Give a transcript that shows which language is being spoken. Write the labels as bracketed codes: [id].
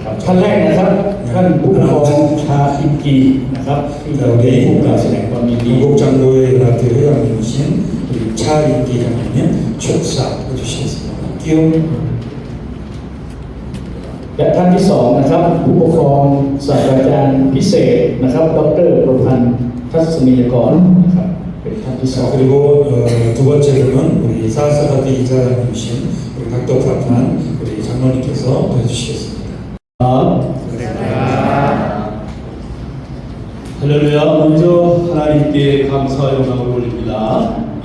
[th] ท่านแรกนะครับท่านผู้ปกครองชาอินกีนะครับที่เราได้ผู้กล่าวแสดงความยินดี [ko] 한국 장로회 연합회 회장님이신 우리 차인기 장로님 출사 해주시겠습니다. 끼용 [th] และท่านที่สองนะครับผู้ปกครองศาสตราจารย์พิเศษนะครับดร. ประพันธ์ทัศนียกรนะครับเป็นท่านที่สอง [ko] 그리고 두 번째로는 우리 사사다디 이사장님이신 우리 각도 프라판 우리 장로님께서 해주시겠습니다. 할렐루야. 먼저 하나님께 감사와 영광을 올립니다.